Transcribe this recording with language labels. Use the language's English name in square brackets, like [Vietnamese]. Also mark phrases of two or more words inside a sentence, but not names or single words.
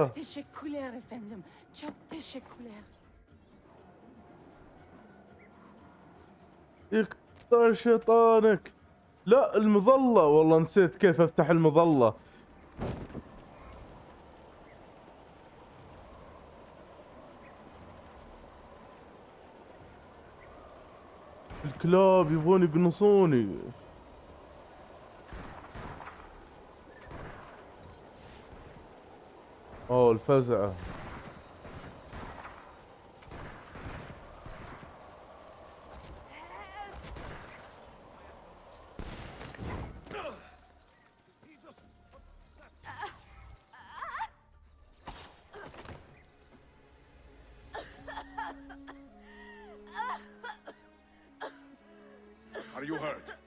[Turkish] teşekkürler efendim. Çok teşekkürler. [Arabic] يقطع شيطانك. لا المظلة، والله نسيت كيف افتح المظلة. الكلاب يبغون يقنصوني. اوه الفزعة. [English] Are you hurt?